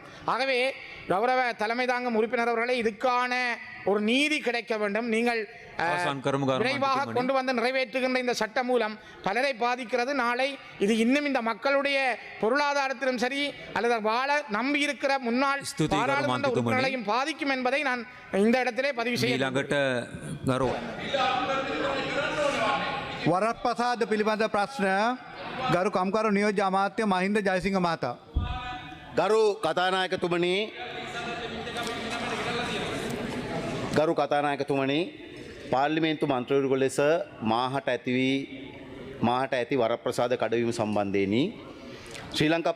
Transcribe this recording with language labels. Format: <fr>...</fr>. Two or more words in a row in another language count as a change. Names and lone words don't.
<ta>ஆகவே கௌரவ தலைமை தாங்கும் உறுப்பினர் அவர்களே, இதுக்கான ஒரு நீதி கிடைக்க வேண்டும். நீங்கள் விரைவாக கொண்டு வந்து நிறைவேற்றுகின்ற இந்த சட்டம் மூலம் பலரை பாதிக்கிறது. நாளை இது இன்னும் இந்த மக்களுடைய பொருளாதாரத்திலும் சரி அல்லது வாழ நம்பி இருக்கிற முன்னாள் பாராளுமன்ற உறுப்பினர்களையும் பாதிக்கும் என்பதை நான் இந்த இடத்திலே பதிவு செய்ய</ta> <si>වරප්‍රසාද පිළිබඳ ප්‍රශ්න ගරු කම්කරු නියෝජ්‍ය අමාත්‍ය මහින්ද ජයසිංහ මහතා. ගරු කතානායකතුමනි, පාර්ලිමේන්තු මන්ත්‍රීවරු ලෙස මාහට ඇති වී මාහට ඇති වරප්‍රසාද කඩවීම සම්බන්ධයෙනි ශ්‍රී ලංකා</si>